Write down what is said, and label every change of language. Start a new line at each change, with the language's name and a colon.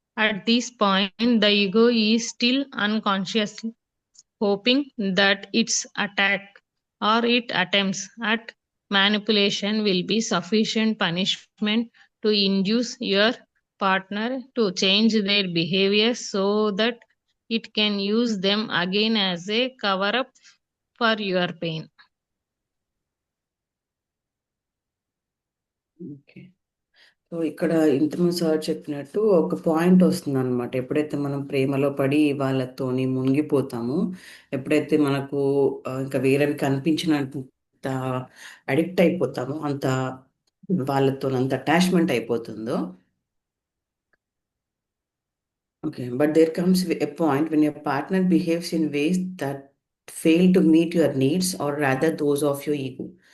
English: At this point, the ego is still unconsciously hoping that its attack or its attempts at manipulation will be sufficient punishment to induce your partner to change their behavior so that it can use them again as a cover up for your pain. Okay.
Telugu: So ఇక్కడ ఇంతకుముందు sir చెప్పినట్టు ఒక point వస్తుంది అనమాట. ఎప్పుడైతే మనం ప్రేమలో పడి వాళ్ళతోని మునిగిపోతామో, ఎప్పుడైతే మనకు ఇంకా వేరేవి కనిపించినంత అడిక్ట్ అయిపోతామో, అంత వాళ్ళతో అంత అటాచ్మెంట్ అయిపోతుందో,
English: okay, but there comes a point when your partner behaves in ways that fail to meet your needs or rather those of your ego.